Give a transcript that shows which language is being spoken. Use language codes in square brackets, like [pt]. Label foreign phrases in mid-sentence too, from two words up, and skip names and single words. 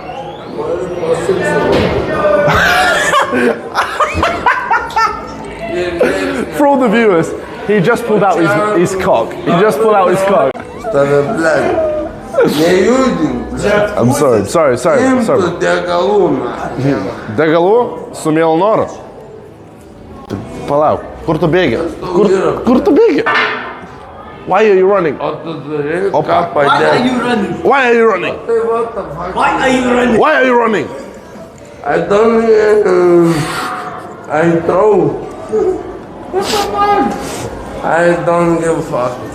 [en] For all the viewers, he just pulled out his cock. He just pulled out his cock. I'm sorry. [lt] Degalų su Mielnoru. Palauk, kur tu bėgi? Kur tu bėgi? [en] Why are you running? Opa. Why are you running? Why are you running? I don't. I throw. I don't give a fuck.